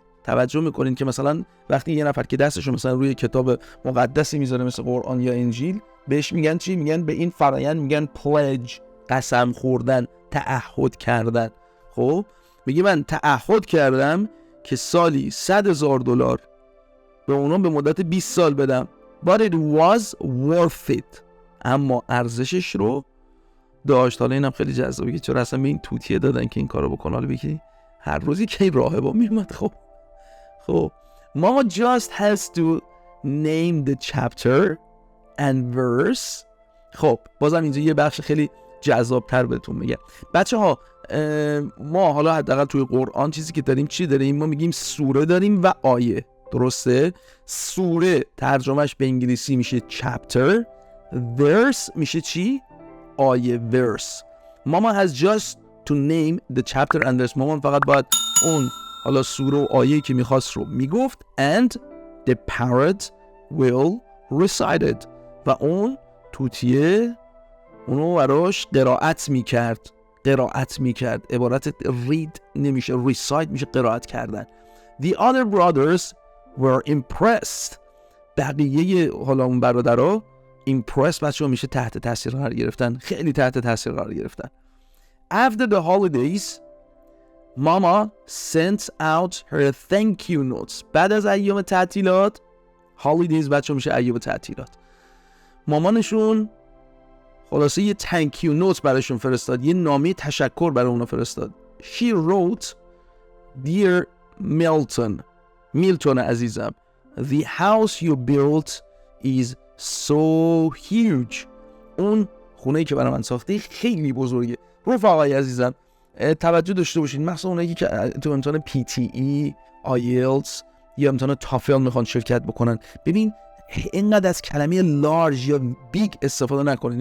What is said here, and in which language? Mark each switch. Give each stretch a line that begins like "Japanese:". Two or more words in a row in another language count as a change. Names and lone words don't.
Persian: توجه میکنین که مثلا وقتی یه نفر که دستشو مثلا روی کتاب مقدسی میذاره مثل قرآن یا انجیل بهش میگن چی؟ میگن به این فرآیند میگن pledge، قسم خوردن، تعهد کردن. خب میگه من تعهد کردم که سالی $100,000 به اونا به مدت 20 سال بدم.
English: But it was worth it.
Persian: اما ارزشش رو داشت. حالا اینم خیلی جذابه که چرا اصلا به این توتیه دادن که این کارو بکنه. حالا بگی هر روزی که این راهبا میومد.
English: خب Mama just has to name the chapter and verse.
Persian: خب بازم اینجا یه بخش خیلی جذاب‌تر بهتون میگم. بچه‌ها ما حالا حداقل توی قرآن چیزی که داریم چی داریم؟ ما میگیم سوره داریم و آیه. درسته؟ سوره ترجمهش به انگلیسی میشه chapter، verse میشه چی؟ آیه، verse.
English: Mama has just to name the chapter and verse.
Persian: مامان فقط باید اون حالا سوره و آیه‌ای که میخواست رو میگفت
English: and the parrot will recite it.
Persian: و اون توتیه اونو براش قرائت میکرد. عبارت read نمیشه، recite میشه قرائت کردن.
English: The other brothers were impressed.
Persian: بقیه حالا اون برادرها impressed بچه‌ها میشه تحت تاثیر قرار گرفتن، خیلی تحت تاثیر قرار گرفتن.
English: After the holidays Mama sent out her thank you notes.
Persian: بعد از ایام تعطیلات holidays بچه‌ها میشه ایام تعطیلات، مامانشون خلاصه یه
English: thank you notes
Persian: براشون فرستاد، یه نامه تشکر برای اونا فرستاد.
English: She wrote Dear Milton عزیزم, the house you built is so huge.
Persian: اون خونه‌ای که برای من ساختی خیلی بزرگه. رفقای عزیزم توجه داشته باشین، مخصوصا اونایی که تو امتحان PTE، IELTS یا امتحان TOEFL میخوان شرکت بکنن، ببین اینقدر از کلمه large یا big استفاده نکنید.